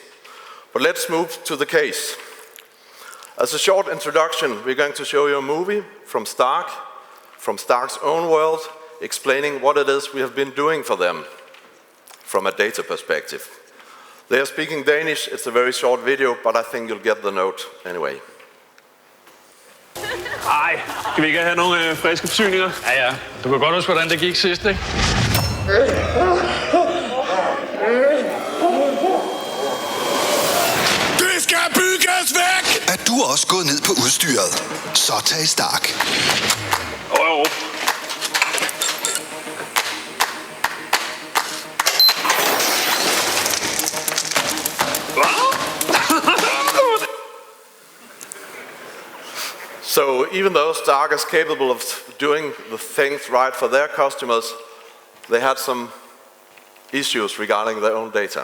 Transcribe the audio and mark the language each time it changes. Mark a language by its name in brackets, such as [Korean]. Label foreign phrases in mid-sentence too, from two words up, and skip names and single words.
[English] But let's move to the case. As a short introduction, we're going to show you a movie from Stark's own world, explaining what it is we have been doing for them from a data perspective. They are speaking Danish. It's a very short video, but I think you'll get the note anyway. [Danish] Ej, skal vi ikke have nogle friske forsyninger? Ja, ja. Du kan godt huske, hvordan det gik sidst, ikke? Det skal bygges væk! Er du også gået ned på udstyret? Så tag Stark. Jo. [English] So even though Stark is capable of doing the things right for their customers, they had some issues regarding their own data.